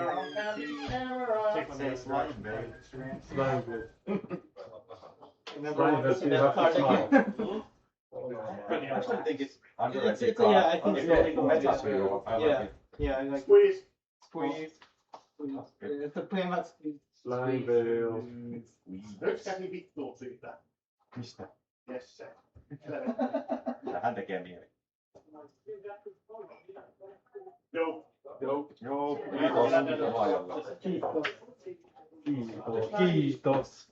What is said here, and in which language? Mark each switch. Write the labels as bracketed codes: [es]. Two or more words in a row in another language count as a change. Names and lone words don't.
[en] Say slime, baby. Slime, baby. Slime, baby. I think it's underrated. yeah, I think it's yeah, I like Squeeze. It's a pretty much Slime, baby. [fi] Nyt kävi vittuun siitä. Mistä? Jesse. Hän tekee mieli. Joo. Kiitos.